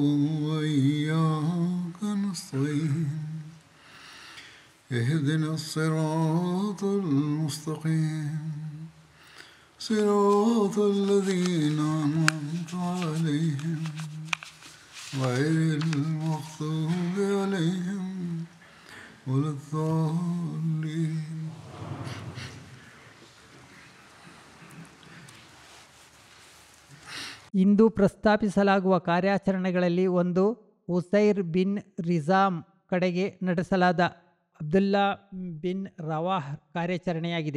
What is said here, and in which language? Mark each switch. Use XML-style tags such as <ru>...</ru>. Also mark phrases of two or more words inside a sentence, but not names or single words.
<ar>وإياك نستعين اهدنا الصراط المستقيم صراط الذين أنعمت عليهم غير المغضوب عليهم ولا الضالين.</ar> <kn>ಇಂದು ಪ್ರಸ್ತಾಪಿಸಲಾಗುವ ಕಾರ್ಯಾಚರಣೆಗಳಲ್ಲಿ ಒಂದು ಉಸೈರ್ ಬಿನ್ ರಿಜಾಮ್ ಕಡೆಗೆ ನಡೆಸಲಾದ ಅಬ್ದುಲ್ಲಾ ಬಿನ್ ರವಾಹ್ ಕಾರ್ಯಾಚರಣೆಯಾಗಿದೆ.</kn>